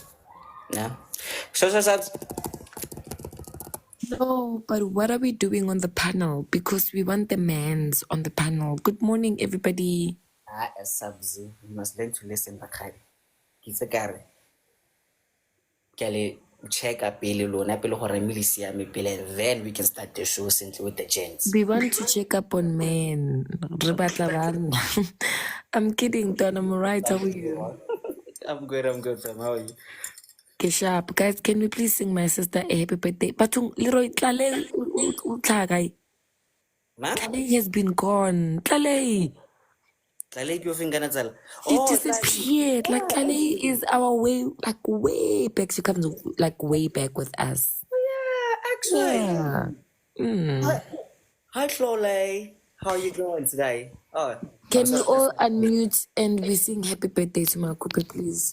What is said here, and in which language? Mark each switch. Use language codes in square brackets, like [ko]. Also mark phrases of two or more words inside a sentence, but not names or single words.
[en] Yeah. So. No, but what are we doing on the panel? Because we want the mans on the panel. Good morning, everybody. Subs, you must learn to listen back. [tn] Kisakare. Kale [en] check up [tn] lona pele gore mme le siame pele, [en] and then we can start the show simply with the gents. We want to check up on men. [tn] Re batla banna. [en] I'm kidding, Don. I'm right. How are you? I'm good, fam. How are you? Okay, sharp. Guys, can we please sing my sister a happy birthday? [tn] Batung, Leroy, Tlale, Utlagay. Ma? [en] Tlale has been gone. Tlale. [tn] Tlale ke ofeng kana tsala? [en] She Oh, disappeared. Like Tlale is our way back. She comes like way back with us. yeah, actually. Yeah. Hi, Chloe. How are you doing today? Oh, Can we all unmute and we sing happy birthday to Makupe, please?